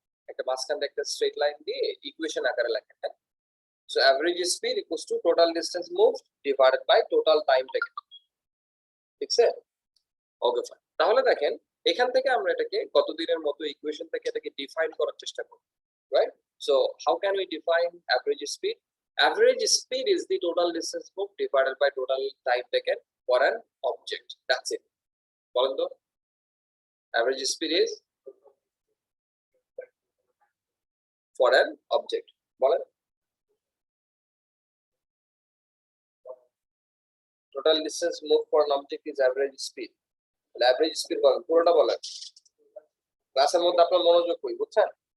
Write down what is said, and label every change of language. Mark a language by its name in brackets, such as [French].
[Bangla] একটা মাঝখান থেকে একটা স্ট্রেট লাইন দিয়ে ইকুয়েশন আকারে লেখেন, হ্যাঁ? [English] So average speed equals to total distance moved divided by total time taken. ঠিক আছে? Okay fine. [Bangla] তাহলে দেখেন, এখান থেকে আমরা এটাকে গত দিনের মতো ইকুয়েশন থেকে এটাকে ডিফাইন করার চেষ্টা করব, right? [English] So how can we define average speed? Average speed is the total distance moved divided by total time taken for an object. That's it. [Bangla] বলেন তো, [English] average speed is for an object. [Bangla] বলেন, [English] total distance moved for an object is average speed. [Bangla] Average speed বলেন, পুরোটা বলেন। ক্লাসের মধ্যে আপনার মনোযোগ কই, বুঝছেন?